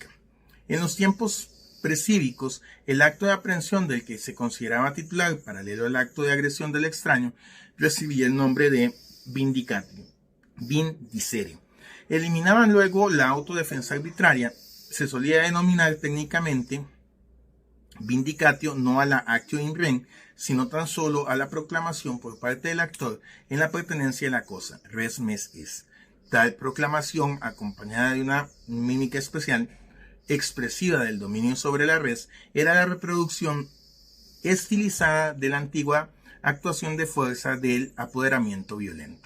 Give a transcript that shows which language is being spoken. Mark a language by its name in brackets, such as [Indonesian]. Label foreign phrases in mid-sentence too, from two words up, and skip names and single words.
[Spanish] En los tiempos precívicos, el acto de aprehensión del que se consideraba titular, paralelo al acto de agresión del extraño, recibía el nombre de [Latin] vindicatio, vindicere. [Spanish] Eliminaban luego la autodefensa arbitraria. Se solía denominar técnicamente vindicatio no a la [Latin] actio in rem, [Spanish] sino tan solo a la proclamación por parte del actor en la pertenencia de la cosa, [Latin] res mes es. [Spanish] Tal proclamación, acompañada de una mímica especial, expresiva del dominio sobre la res, era la reproducción estilizada de la antigua actuación de fuerza del apoderamiento violento.